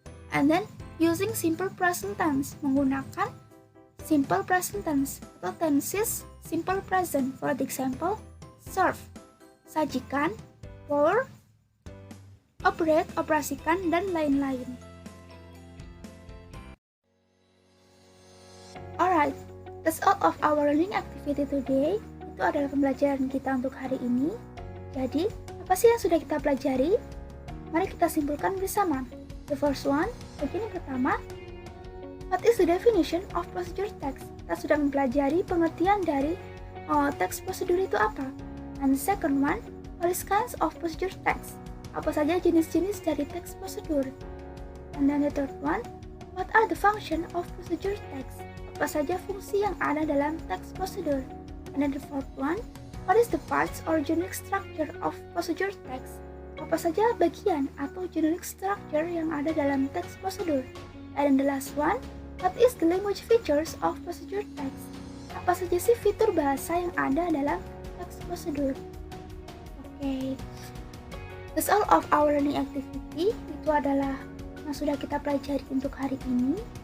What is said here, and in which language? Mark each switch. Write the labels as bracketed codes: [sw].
[en] And then, using simple present tense, [id] menggunakan simple present tense atau tenses simple present. [en] For example, serve, sajikan, pour, operate, operasikan, [id] dan lain-lain. [en] Alright, that's all of our learning activity today. [id] Itu adalah pembelajaran kita untuk hari ini. Jadi, apa sih yang sudah kita pelajari? Mari kita simpulkan bersama. [en] The first one, [id] bagian yang pertama, [en] what is the definition of procedure text? [id] Kita sudah mempelajari pengertian dari teks prosedur itu apa. [en] And the second one, what is kinds of procedure text? [id] Apa saja jenis-jenis dari teks prosedur? [en] And then the third one, what are the function of procedure text? [id] Apa saja fungsi yang ada dalam teks prosedur? [en] And then the fourth one, what is the parts or generic structure of procedure text? [id] Apa saja bagian atau generic structure yang ada dalam teks prosedur? [en] And the last one, what is the language features of procedure text? [id] Apa saja sih fitur bahasa yang ada dalam teks prosedur? [en] Oke, that's all of our learning activity. [id] Itu adalah yang sudah kita pelajari untuk hari ini.